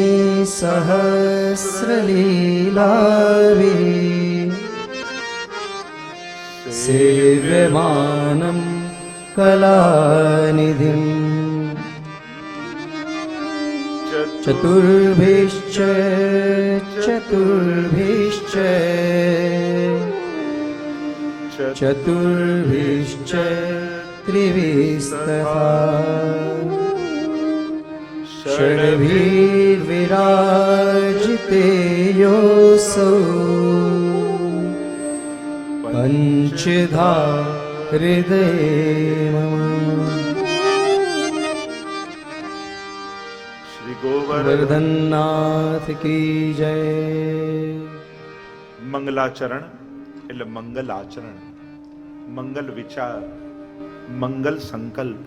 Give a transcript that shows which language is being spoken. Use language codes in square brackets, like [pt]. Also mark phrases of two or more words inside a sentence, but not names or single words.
[sa] सहस्रलीलावि सेव्यमानं कलानिधिम् चतुर्भिश्च चतुर्भिश्च चतुर्भिश्च त्रिभिस्तथा षड्भिर्विराजिते योऽसौ पञ्चधा हृदये मम। [gu] શ્રી ગોવર્ધન વર્ધનનાથ કી જય। મંગલાચરણ એટલે મંગલ આચરણ, મંગલ વિચાર, મંગલ સંકલ્પ.